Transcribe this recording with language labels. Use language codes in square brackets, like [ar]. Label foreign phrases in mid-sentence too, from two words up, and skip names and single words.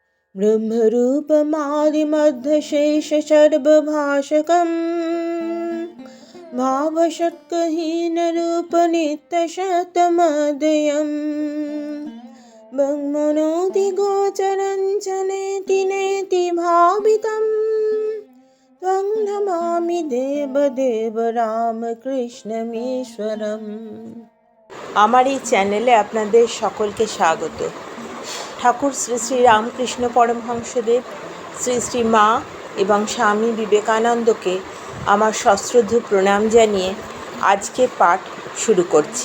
[sa] ब्रह्मरूपमादिमध्यशेषसर्वभाषकम् भावषट्कहीनरूपनित्यशतमदयम् ब्रह्मणोऽधिगोचरं च नेति नेति भावितं त्वं नमामि देवदेव রামকৃষ্ণমীশ্বরম। [bn] আমার এই চ্যানেলে আপনাদের সকলকে স্বাগত। ঠাকুর শ্রী শ্রী রামকৃষ্ণ পরমহংসদেব, শ্রী শ্রী মা এবং স্বামী বিবেকানন্দকে আমার সশ্রদ্ধ প্রণাম জানিয়ে আজকের পাঠ শুরু করছি।